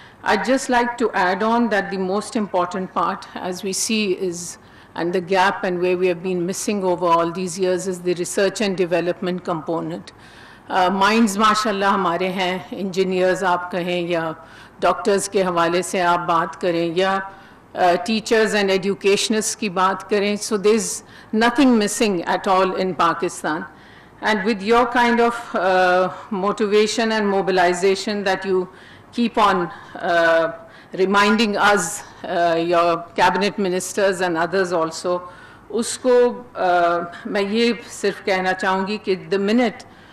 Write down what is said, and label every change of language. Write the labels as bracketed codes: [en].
[en] I'd just like to add on that the most important part, as we see, is and the gap and where we have been missing over all these years is the research and development component. [ur] Minds mashallah ہمارے ہیں, engineers آپ کہیں یا doctors کے حوالے سے آپ بات کریں یا teachers and educationists کی بات کریں, [en] so there's nothing missing at all in Pakistan. And with your kind of motivation and mobilization that you keep on reminding us, your cabinet ministers and others also, usko [ur] میں یہ صرف کہنا چاہوں گی کہ [en] the minute